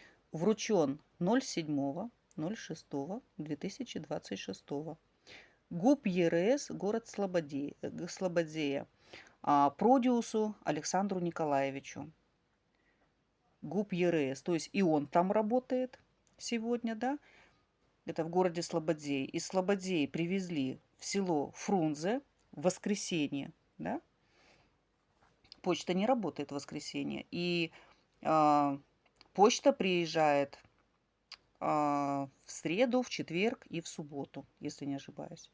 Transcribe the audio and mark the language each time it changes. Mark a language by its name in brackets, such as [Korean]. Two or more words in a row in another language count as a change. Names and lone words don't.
[Russian] Вручен 07.06.2026. ГУП ЕРС, город Слободея, продюсу Александру Николаевичу. ГУП ЕРС, то есть и он там работает сегодня, да, это в городе Слободей. Из Слободеи привезли в село Фрунзе в воскресенье, да. Почта не работает в воскресенье. И почта приезжает в среду, в четверг и в субботу, если не ошибаюсь.